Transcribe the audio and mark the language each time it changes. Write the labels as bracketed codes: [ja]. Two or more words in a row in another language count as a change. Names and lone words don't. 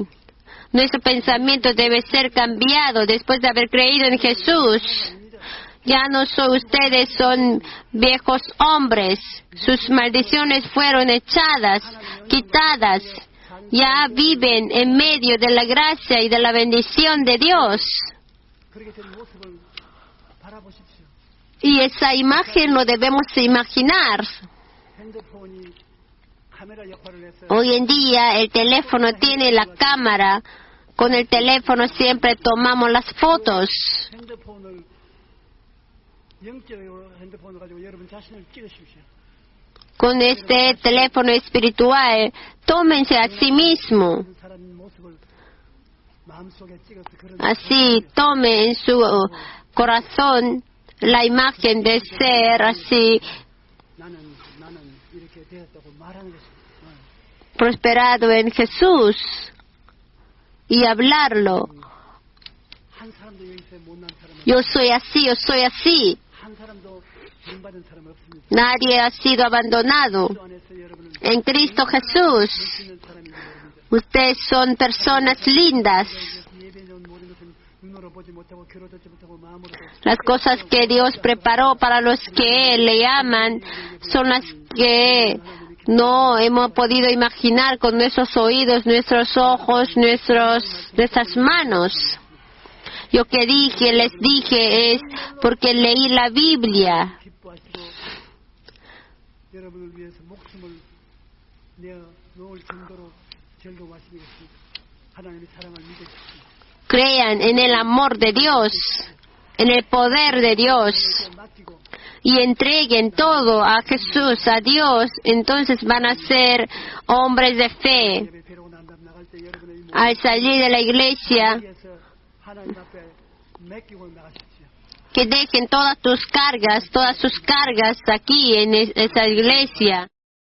[es] Nuestro pensamiento debe ser cambiado después de haber creído en Jesús. Ya no son ustedes, son viejos hombres. Sus maldiciones fueron echadas, quitadas. Ya viven en medio de la gracia y de la bendición de Dios. [ko] 그렇게 된 모습을 바라보십시오. [es] Y esa imagen lo debemos imaginar. [ko] 핸드폰이 카메라 역할을 해서 [es] Hoy en día el teléfono tiene la cámara. Con el teléfono siempre tomamos las fotos. [ko] 핸드폰을 영적으로 핸드폰을 가지고 여러분 자신을 찍으십시오. [es] Con este teléfono espiritual, tómense a sí mismo. [ko] 그 사람 모습을 마음속에 찍어서 그런 [es] Así, tome en su corazón la imagen de ser así [ko] 나는 이렇게 되었다고 말하는 것입니다. [es] prosperado en Jesús y hablarlo. [ko] 한 사람도 여기서 못난 사람은 [es] Yo soy así. [ko] 한 사람도 버림받은 사람 없습니다. [es] Nadie ha sido abandonado. [ko] 그 안에서 여러분은 [es] En Cristo Jesús, [ko] 있는 사람인 줄 모릅니다. [es] ustedes son personas lindas. [ko] 예배는 모든 것은 눈으로 보지 못하고 귀로 듣지 못하고 마음으로 [es] Las cosas que Dios preparó para los que le aman son las que no hemos podido imaginar con nuestros oídos, nuestros ojos, nuestras manos. Lo que les dije es porque leí la Biblia. [ko] 기뻐하시고 여러분을 위해서 목숨을 내어 놓을 정도로 즐거워하시는 것입니다. 하나님의 사랑을 믿으십시오. [es] Crean en el amor de Dios, en el poder de Dios. [ko] 맡기고 [es] y entreguen todo a Jesús, a Dios, entonces van a ser hombres de fe. [ko] 예배드리고 난 다음 나갈 때 여러분의 이 [es] Al salir de la iglesia, [ko] 위에서 하나님 앞에 맡기고 나가십시오. [es] que dejen todas tus cargas, todas sus cargas aquí en esa iglesia.